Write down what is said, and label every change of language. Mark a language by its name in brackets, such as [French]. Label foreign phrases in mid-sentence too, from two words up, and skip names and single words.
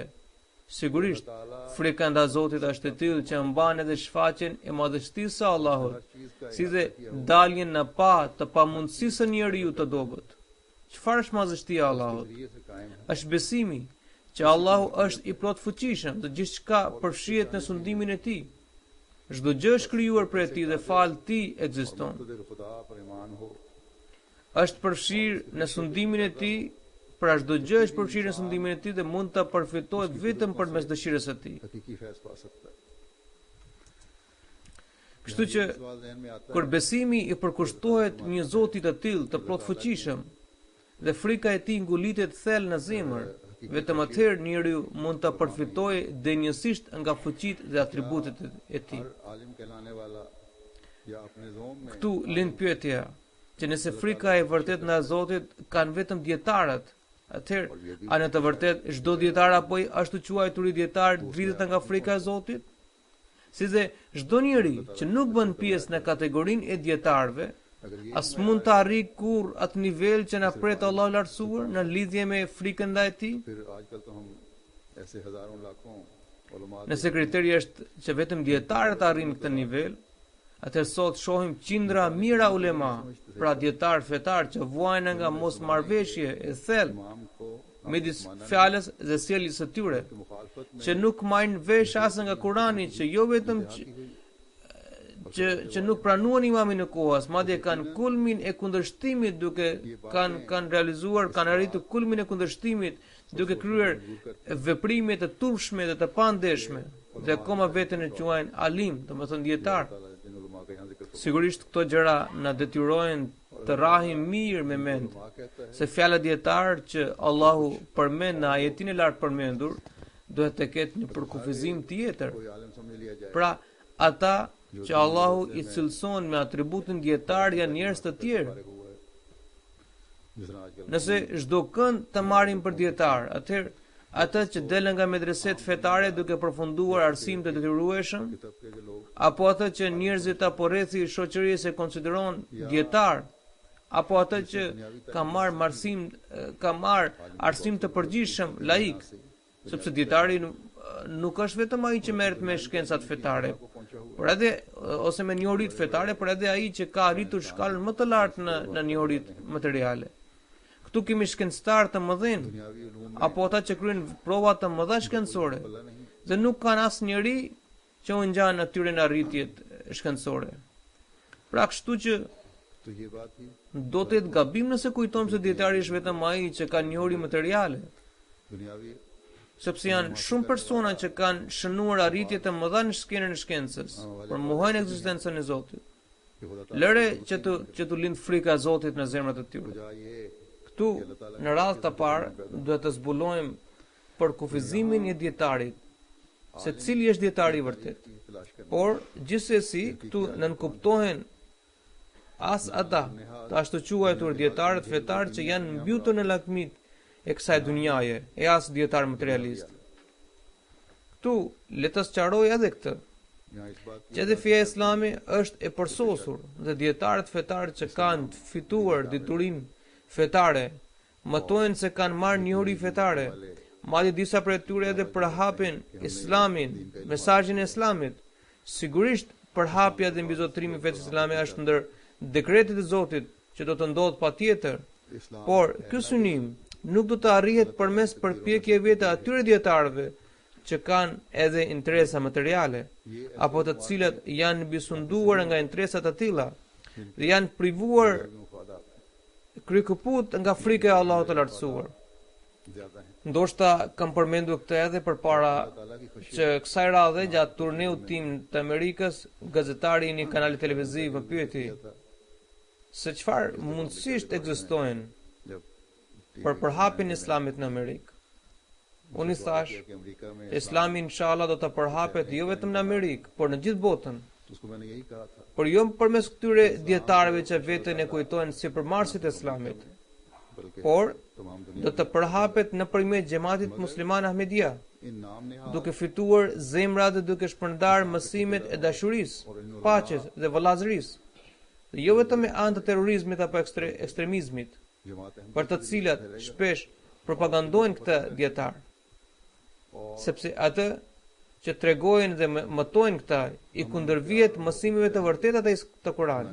[Albanian] Sigurisht, frika ndaj Zotit është e tillë që mban edhe shfaqjen e madhështisë së Allahut, si dhe daljen në pa të pamundësisë së njeriu të dobët. Çfarë është madhështia e Allahut? Është besimi që Allahu është i plot fuqishëm dhe gjithçka përfshihet në sundimin e tij. Çdo gjë është krijuar prej tij dhe fal tij ekziston. [Urdu] مقتدر خدا پر ایمان ہو [Albanian] Është përfshirë në sundimin e tij, pra çdo gjë është përfshirë në sundimin e tij dhe mund ta përfitohet vetëm përmes dëshirës së tij. [Urdu] حقیقی فیض پا سکتا ہے. [Albanian] Kështu që [Urdu] سوال ذہن میں آتا [Albanian] kur besimi I përkushtohet një Zoti të tillë të plotfuqishëm dhe frika e tij ngulitet thellë në zemër, vetëm atëherë njeriu mund ta përfitojë denjësisht nga fuqitë dhe atributet e tij. [Urdu] ہر عالم کہلانے والا یا اپنے زعم میں [Albanian] Këtu lind pyetja që nëse frika e vërtet nga Zoti kanë vetëm dietarët, atëherë a në të vërtet çdo dietar apo ashtu quajtur I dietar dritet nga frika e Zotit? Si dhe çdo njeri që nuk bën pjesë në kategorinë e dietarëve, [Urdu] اگر یہ [Albanian] as mund të arrijë kurrë atë nivel që na pret Allahu I lartësuar në lidhje me frikën ndaj tij. [Urdu] پھر آج کل تو ہم ایسے ہزاروں لاکھوں علما [Albanian] Nëse kriteri është që vetëm dietarët arrin këtë nivel, atëherë sot shohim qindra mira ulema, pra dietar fetar që vuajnë nga mosmarrveshje e thellë [Urdu] امام کو [Albanian] midis fjalës dhe sjelljes së tyre, [Urdu] مخالفت میں [Albanian] që nuk marrin vesh as nga Kurani, që jo vetëm që nuk pranuan imamin në kohës, madje kanë kulmin e kundërshtimit duke kanë realizuar, kanë arritur kulmin e kundërshtimit duke kryer veprime të turpshme dhe të pandeshme, dhe akoma veten e quajnë alim, domethënë dietar. [Urdu] جن علما کا یہاں ذکر [Albanian] Sigurisht këto gjëra na detyrojnë të rahim mirë me mend [Urdu] فرما کہتا ہے [Albanian] se fjala dietar që Allahu përmend në ajetin e lartë përmendur duhet të ketë një përkufizim tjetër. [Urdu] کوئی عالم سمجھ لیا جائے [Albanian] Pra, ata që Allahu I cilëson me atributin dietar janë njerëz të tjerë. [Urdu] فارغ ہوا ہے جس طرح آج کل [Albanian] Nëse çdo kënd të marrim për dietar, atëherë ata që delën nga medreset fetare duke përfunduar arsim të detyrueshëm, [Urdu] کتاب کے جو لوگ [Albanian] apo ata që njerëzit apo rrethi I shoqërisë e konsideron dietar, apo ata që ka marr arsim të përgjithshëm laik, sepse dietari nuk është vetëm ai që merret me shkencat fetare, por edhe ose me njohuritë fetare, por edhe ai që ka arritur shkallën më të lartë në njohuritë materiale. Këtu kemi shkencëtar të mëdhenj, [Urdu] دنیاوی علوم [Albanian] apo ata që kryejnë prova të mëdha shkencore, [Urdu] اللہ نہیں [Albanian] dhe nuk kanë asnjëri që u ngjan atyre në arritjet shkencore. Pra kështu që [Urdu] تو یہ بات ہی [Albanian] do të jetë gabim nëse kujtojmë se dietari është vetëm ai që ka njohuri materiale, [Urdu] दुनियावी [Albanian] sepse janë shumë persona që kanë shënuar arritje të mëdha në skenën e shkencës, por mohojnë ekzistencën e Zotit. [Urdu] کہ خدا [Albanian] Lëre që të lind frika e Zotit në zemrat e tyre. [Urdu] تعالیٰ یہ [Albanian] Këtu, në radhë të parë, duhet të zbulojmë për kufizimin e dietarit, se cili është dietari I vërtet. [Urdu] کی تلاش کرنا [Albanian] Por, gjithsesi, këtu nënkuptohen as ata, të ashtu quajtur dietarët fetar që janë mbytur në lakmit e kësaj dunjaje, e as dietar materialist. Këtu, le të sqaroj edhe këtë, [Urdu] یہاں اس بات [Albanian] që edhe feja islami është e përsosur dhe dietarët fetar që kanë fituar diturinë fetare, mëtojnë se kanë marrë njohuri fetare, madje disa prej tyre edhe përhapin islamin, mesazhin e islamit. Sigurisht, përhapja dhe mbizotrimi I fesë islame është ndër dekretet e Zotit që do të ndodhë patjetër, [Urdu] इस्लाम [Albanian] por ky synim nuk do të arrihet përmes përpjekjeve të atyre dietarëve që kanë edhe interesa materiale, apo të cilat janë mbisunduar nga interesa të tilla dhe janë privuar [Urdu] मुफादात [Albanian] krykëput nga frika e Allahut të lartësuar. [Urdu] زیادہ ہے [Albanian] Ndoshta kam përmendur këtë edhe përpara [Urdu] تعالیٰ کی خوشی [Albanian] që kësaj radhe gjatë turneut tim të Amerikës, gazetari I një kanali televiziv më pyeti [Urdu] था [Albanian] se çfarë mundësisht ekzistojnë [Urdu] जब [Albanian] për përhapjen e islamit në Amerikë. Unë I thash, [Urdu] کہ امریکہ میں [Albanian] Islami inshallah do të përhapet jo vetëm në Amerikë, por në gjithë botën. [Urdu] تو اس کو میں نے یہی کہا تھا [Albanian] Por jo përmes këtyre dietarëve që veten e kujtojnë si përmarrësit e islamit, [Urdu] बल्कि [Albanian] por [Urdu] तमाम [Albanian] do [Urdu] दुनिया [Albanian] të përhapet nëpërmjet xhamatit musliman Ahmedia, [Urdu] ان نام نے [Albanian] duke fituar zemra dhe duke shpërndar mësimet e dashurisë, paqes dhe vëllazërisë, dhe jo vetëm me anë të terrorizmit apo ekstremizmit, [Urdu] जमात [Albanian] për të cilat shpesh propagandojnë këtë dietar, sepse atë që tregojnë dhe mëtojnë këta I kundërvihet mësimeve të vërteta të Kuranit.